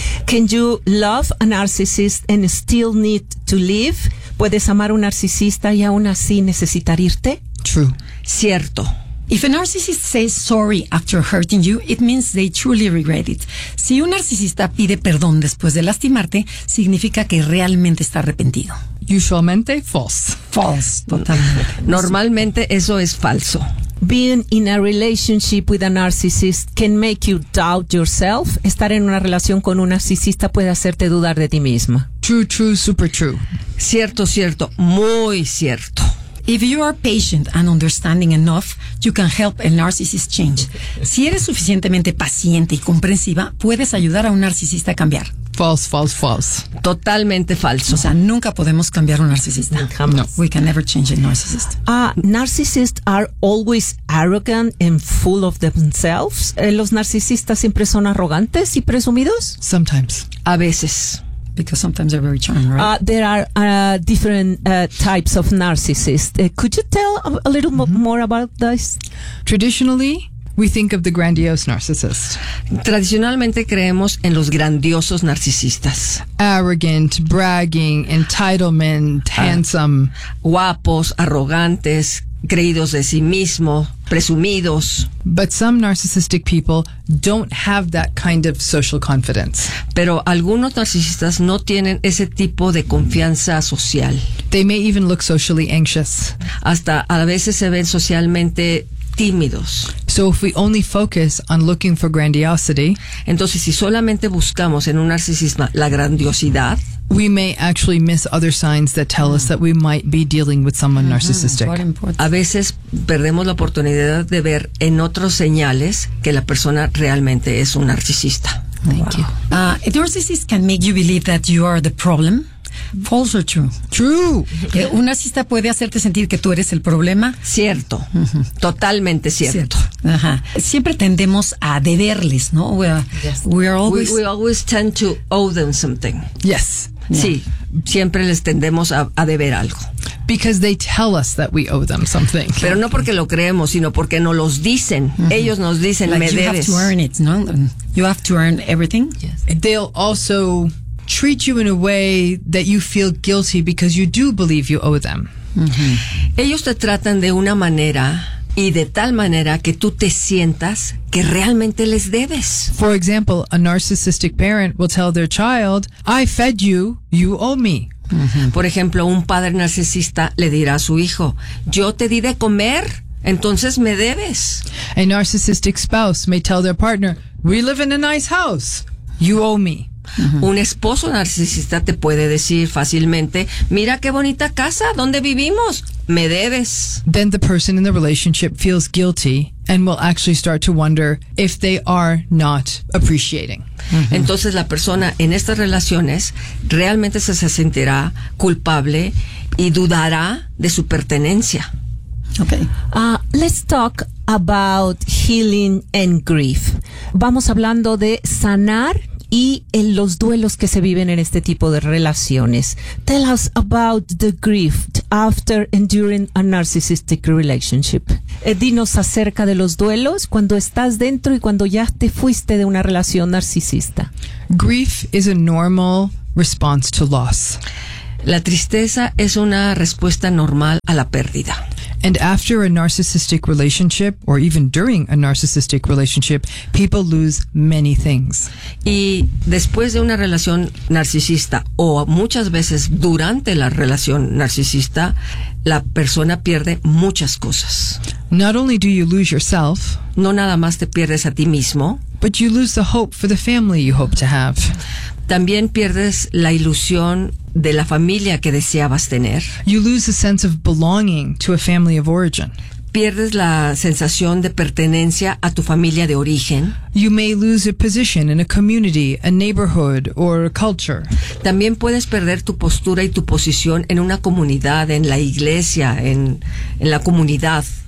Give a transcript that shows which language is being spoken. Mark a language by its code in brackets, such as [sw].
[en] Can you love a narcissist and still need to leave? [es] ¿Puedes amar a un narcisista y aún así necesitar irte? [en] True. [es] Cierto. [en] If a narcissist says sorry after hurting you, it means they truly regret it. [es] Si un narcisista pide perdón después de lastimarte, significa que realmente está arrepentido. Usualmente false. False, totalmente. Normalmente eso es falso. [en] Being in a relationship with a narcissist can make you doubt yourself. [es] Estar en una relación con un narcisista puede hacerte dudar de ti misma. [en] True, true, super true. [es] Cierto, cierto, muy cierto. [en] If you are patient and understanding enough, you can help a narcissist change. [es] Si eres suficientemente paciente y comprensiva, puedes ayudar a un narcisista a cambiar. [en] False, false, false. [es] Totalmente falso. O sea, nunca podemos cambiar a un narcisista. No. [en] We can never change a narcissist. Narcissists are always arrogant and full of themselves. [es] ¿Los narcisistas siempre son arrogantes y presumidos? [en] Sometimes. [es] A veces. [en] Because sometimes they're very charming, right? There are different types of narcissists. Could you tell a little more about this? Traditionally, we think of the grandiose narcissist. [es] Tradicionalmente creemos en los grandiosos narcisistas. [en] Arrogant, bragging, entitlement, handsome. [es] Guapos, arrogantes, creídos de sí mismo, presumidos. [en] But some narcissistic people don't have that kind of social confidence. [es] Pero algunos narcisistas no tienen ese tipo de confianza social. [en] They may even look socially anxious. [es] Hasta a veces se ven socialmente tímidos. [en] So if we only focus on looking for grandiosity, [es] entonces si solamente buscamos en un narcisista la grandiosidad, [en] we may actually miss other signs that tell us that we might be dealing with someone narcissistic. [es] A veces perdemos la oportunidad de ver en otros señales que la persona realmente es un narcisista. [en] Thank you. A narcissist can make you believe that you are the problem. False or true? True. [es] Que un narcisista puede hacerte sentir que tú eres el problema. Cierto. Totalmente cierto. Cierto. Ajá. Siempre tendemos a deberles, ¿no? [en] We always tend to owe them something. Yes. [es] Yeah. Sí, siempre les tendemos a deber algo. [en] Because they tell us that we owe them something. [es] Pero no porque lo creemos, sino porque nos los dicen. Mm-hmm. Ellos nos dicen, [en] like [es] me [en] you [es] debes. [en] You have to earn it, ¿no? You have to earn everything. Yes. They'll also treat you in a way that you feel guilty because you do believe you owe them. Mm-hmm. [es] Ellos te tratan de una manera y de tal manera que tú te sientas que realmente les debes. [en] For example, a narcissistic parent will tell their child, I fed you, you owe me. Mm-hmm. [es] Por ejemplo, un padre narcisista le dirá a su hijo, yo te di de comer, entonces me debes. [en] A narcissistic spouse may tell their partner, we live in a nice house, you owe me. Uh-huh. [es] Un esposo narcisista te puede decir fácilmente, mira qué bonita casa, ¿dónde vivimos? Me debes. [en] Then the person in the relationship feels guilty and will actually start to wonder if they are not appreciating. Uh-huh. [es] Entonces la persona en estas relaciones realmente se sentirá culpable y dudará de su pertenencia. [en] Okay. Let's talk about healing and grief. [es] Vamos hablando de sanar y en los duelos que se viven en este tipo de relaciones. [en] Tell us about the grief after and during a narcissistic relationship. [es] Dinos acerca de los duelos cuando estás dentro y cuando ya te fuiste de una relación narcisista. [en] Grief is a normal response to loss. [es] La tristeza es una respuesta normal a la pérdida. [en] And after a narcissistic relationship, or even during a narcissistic relationship, people lose many things. [es] Y después de una relación narcisista, o muchas veces durante la relación narcisista, la persona pierde muchas cosas. [en] Not only do you lose yourself, [es] no nada más te pierdes a ti mismo, [en] but you lose the hope for the family you hope to have. [es] También pierdes la ilusión de la familia que deseabas tener. [en] You lose the sense of belonging to a family of origin. [es] pierdes la sensación de pertenencia a tu familia de origen. [en] You may lose a position in a community, a neighborhood, or a culture. [es] También puedes perder tu postura y tu posición en una comunidad, en la iglesia, en la comunidad.